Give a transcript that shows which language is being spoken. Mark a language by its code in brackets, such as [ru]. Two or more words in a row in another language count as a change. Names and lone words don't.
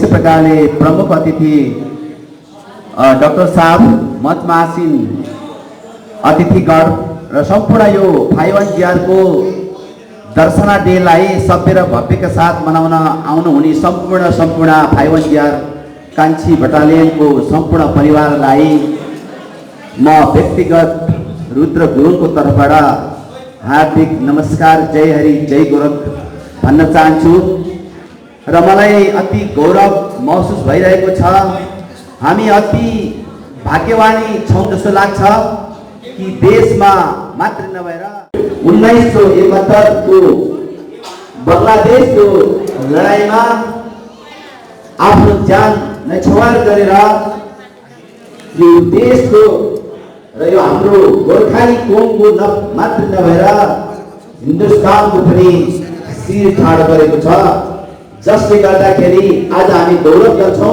[ne] प्रकारले प्रमुख अतिथि डाक्टर साहब, मतमासिन अतिथिगण र सम्पूर्ण यो 51GR को दर्शना डेलाई सभ्य र भव्यका साथ मनाउन आउनुहुने सम्पूर्ण 51GR कान्छी बटालियनको सम्पूर्ण परिवारलाई म व्यक्तिगत रुद्र गुरुङको तर्फबाट हार्दिक नमस्कार, जय हरि जय गोरख भन्न चाहन्छु। र मलाई अति गौरव महसुस भइरहेको छ। हामी अति भाग्यवानी छौँ जस्तो लाग्छ कि देशमा मात्र नभएर 1971 को बङ्गलादेशको लडाइँमा आफ्नो ज्यान न्यौछावर गरेर यो देशको र यो हाम्रो गोर्खाली कौमको मात्र नभएर हिन्दुस्तानको पनि शिर ठाड गरेको छ, जसले गर्दाखेरि आज हामी गौरव गर्छौँ।